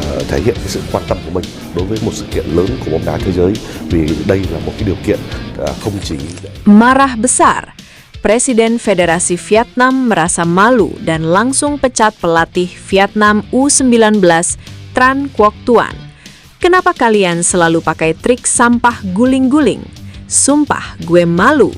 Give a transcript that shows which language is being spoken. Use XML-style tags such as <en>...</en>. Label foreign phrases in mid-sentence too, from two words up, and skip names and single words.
<vi>thể hiện cái sự quan tâm của mình đối với một sự kiện lớn của bóng đá thế giới, vì đây là một cái điều kiện không chỉ.</vi> <id>Marah besar. Presiden Federasi Vietnam merasa malu dan langsung pecat pelatih Vietnam U19 Tran Quoc Tuan. Kenapa kalian selalu pakai trik sampah guling-guling? Sumpah gue malu.</id>